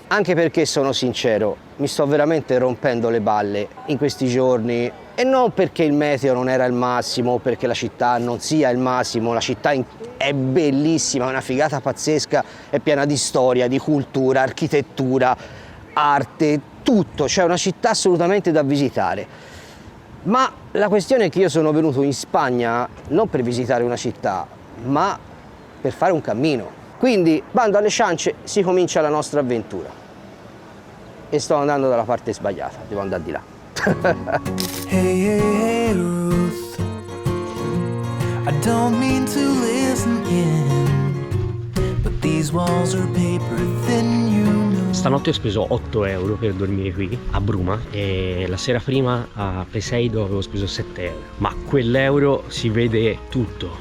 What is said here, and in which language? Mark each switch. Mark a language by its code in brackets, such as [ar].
[it] Anche perché sono sincero, mi sto veramente rompendo le balle in questi giorni e non perché il meteo non era il massimo, perché la città non sia il massimo, la città è bellissima, è una figata pazzesca, è piena di storia, di cultura, architettura, arte, tutto, c'è una città assolutamente da visitare. Ma la questione è che io sono venuto in Spagna non per visitare una città, ma per fare un cammino. Quindi, bando alle ciance, si comincia la nostra avventura. E sto andando dalla parte sbagliata, devo andare di là. [en] Hey, hey, hey, Ruth, I don't mean to listen in, but these walls are paper thin, you know. [it] Stanotte ho speso 8 euro per dormire qui a Bruma e la sera prima a Peseido avevo speso 7 euro. Ma quell'euro si vede tutto.